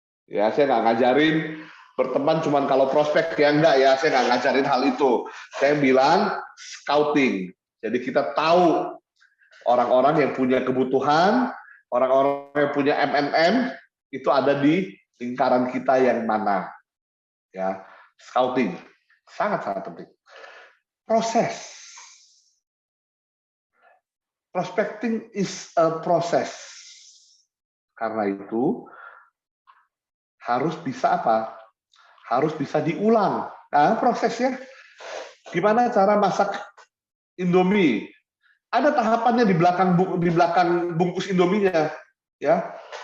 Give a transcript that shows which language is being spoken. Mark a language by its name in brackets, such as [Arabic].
[Indonesian] Ya, saya nggak ngajarin berteman cuman kalau prospek, ya enggak ya, saya nggak ngajarin hal itu. Saya bilang scouting. Jadi kita tahu orang-orang yang punya kebutuhan, orang-orang yang punya MMM itu ada di lingkaran kita yang mana. Ya, scouting sangat-sangat penting. Proses. [English] Prospecting is a process. [Indonesian] Karena itu harus bisa apa? Harus bisa diulang. Nah, prosesnya gimana cara masak Indomie? Ada tahapannya di belakang bungkus Indominya, ya.